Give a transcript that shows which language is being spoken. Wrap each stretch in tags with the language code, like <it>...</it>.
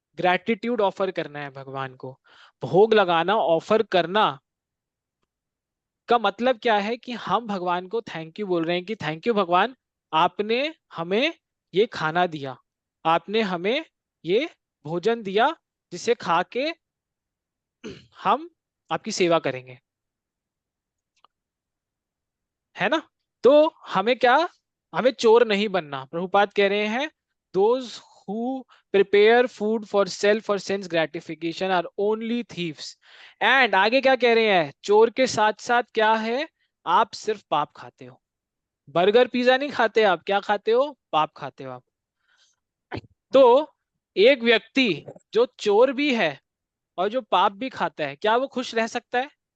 <hi>Gratitude offer करना है भगवान को. भोग लगाना, ऑफर करना का मतलब क्या है कि हम भगवान को थैंक यू बोल रहे हैं कि थैंक यू भगवान, आपने हमें ये खाना दिया, आपने हमें ये भोजन दिया जिसे खा के हम आपकी सेवा करेंगे, है ना. तो हमें क्या, हमें चोर नहीं बनना. प्रभुपाद कह रहे हैं</hi> <en>Those who prepare food for self or sense gratification are only thieves.</en> <hi>And आगे क्या कह रहे हैं? चोर के साथ साथ क्या है? आप सिर्फ पाप खाते हो. बर्गर पिज्जा नहीं खाते आप, क्या खाते हो? पाप खाते हो आप. तो एक व्यक्ति जो चोर भी है और जो पाप भी खाता है, क्या वो खुश रह सकता है?</hi>